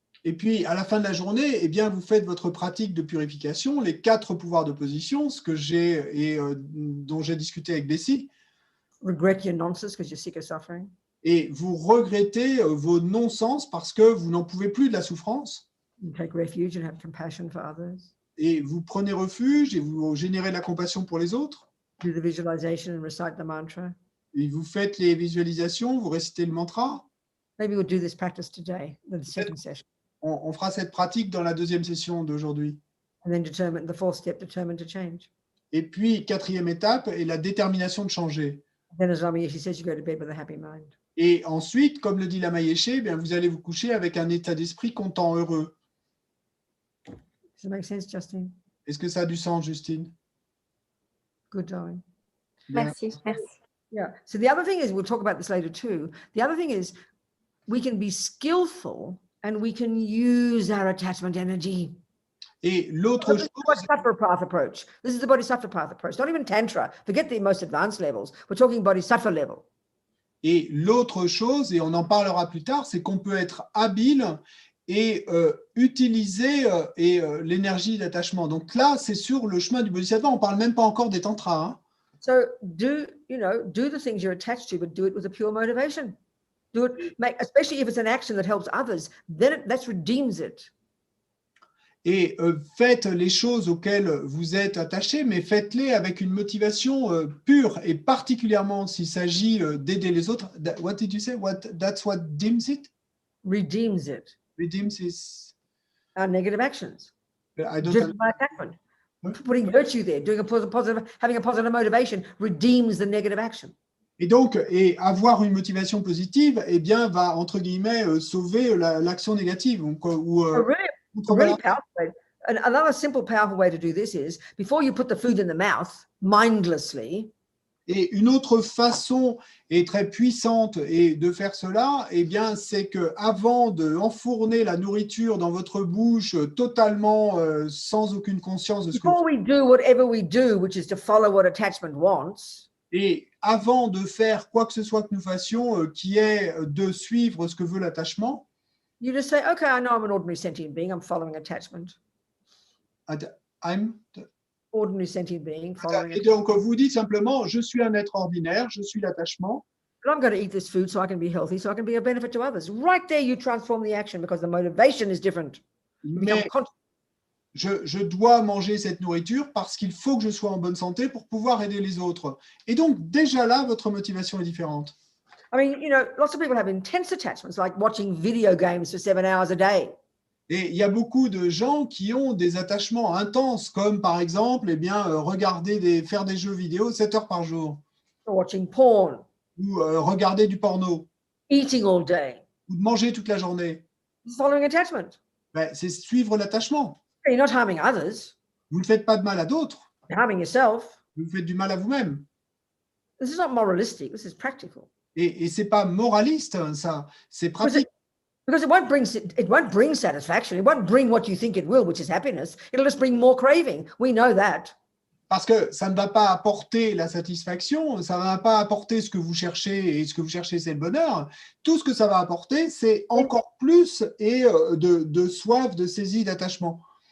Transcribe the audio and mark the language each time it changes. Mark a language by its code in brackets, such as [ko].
[fr] Et puis, à la fin de la journée, vous faites votre pratique de purification, les 4 pouvoirs d'opposition, dont j'ai discuté avec Bessie. [en] Regret your nonsense because you're sick of suffering. [fr] Et vous regrettez vos non-sens parce que vous n'en pouvez plus de la souffrance. [en] You take refuge and have compassion for others. [fr] Et vous prenez refuge et vous générez de la compassion pour les autres. [en] Do the visualization and recite the mantra. [fr] Et vous faites les visualisations, vous récitez le mantra. [en] Maybe we'll do this practice today, the second session. [fr] On fera cette pratique dans la 2e session d'aujourd'hui. [en] And then the 4th step, determined to change. [fr] Et puis, 4e étape est la détermination de changer. [en] Then, as Lama Yeshe says, you go to bed with a happy mind. [fr] Et ensuite, comme le dit la Yeshe, vous allez vous coucher avec un état d'esprit content, heureux. [en] Does it make sense, Justine? [fr] Est-ce que ça a du sens, Justine? [en] Good, darling. [fr] Bien. Merci, merci. [en] Yeah. So the other thing is, we'll talk about this later too. The other thing is, we can be skillful and we can use our attachment energy. [fr] Et l'autre chose, [en] Bodhisattva path approach. This is the Bodhisattva path approach, not even Tantra. Forget the most advanced levels. We're talking Bodhisattva level. [fr] et l'autre chose, et on en parlera plus tard, c'est qu'on peut être habile et utiliser l'énergie d'attachement. Donc là, c'est sur le chemin du Bodhisattva. On ne parle même pas encore des tantras. Hein. [en] So do the things you're attached to, but do it with a pure motivation. Do it, especially if it's an action that helps others, then that redeems it. [fr] Et faites les choses auxquelles vous êtes attaché, mais faites-les avec une motivation pure, et particulièrement s'il s'agit d'aider les autres. [en] What did you say? That's what deems it? Redeems it. Redeems is... Our negative actions. I don't Driven by attachment. Putting virtue there, doing having a positive motivation redeems the negative action. [fr] Et donc, avoir une motivation positive, eh bien, va, entre guillemets, sauver l'action négative. Donc, [en] Really powerful way. Another simple, powerful way to do this is, before you put the food in the mouth, mindlessly. [fr] Et une autre façon et très puissante de faire cela, eh bien, c'est que avant de enfourner la nourriture dans votre bouche totalement sans aucune conscience de ce que [en] Before we do whatever we do, which is to follow what attachment wants. [fr] Et avant de faire quoi que ce soit que nous fassions, qui est de suivre ce que veut l'attachement, [en] you just say, okay, I know I'm an ordinary sentient being. I'm following attachment. I'm Ordinary sentient being. [fr] Et donc, vous dites simplement, je suis un être ordinaire, je suis l'attachement. [en] But I'm going to eat this food so I can be healthy, so I can be a benefit to others. Right there, you transform the action because the motivation is different. [fr] Mais je dois manger cette nourriture parce qu'il faut que je sois en bonne santé pour pouvoir aider les autres. Et donc, déjà là, votre motivation est différente. [en] I mean, lots of people have intense attachments, like watching video games for 7 hours a day. [fr] Et il y a beaucoup de gens qui ont des attachements intenses, comme par exemple, eh bien, faire des jeux vidéo 7 heures par jour. [en] Or watching porn. [fr] Ou regarder du porno. [en] Eating all day. [fr] Ou de manger toute la journée. [en] Following attachment. [fr] Ben, c'est suivre l'attachement. [en] You're not harming others. [fr] Vous ne faites pas de mal à d'autres. [en] You're harming yourself. [fr] Vous faites du mal à vous-même. [en] This is not moralistic. This is practical. [fr] Et c'est pas moraliste, ça. C'est pratique. [en] Because it won't bring satisfaction. It won't bring what you think it will, which is happiness. It'll just bring more craving. We know that. [fr] Parce que ça ne va pas apporter la satisfaction, ça ne va pas apporter ce que vous cherchez, et ce que vous cherchez, c'est le bonheur. Tout ce que ça va apporter, c'est encore plus de soif, de saisie, d'attachement.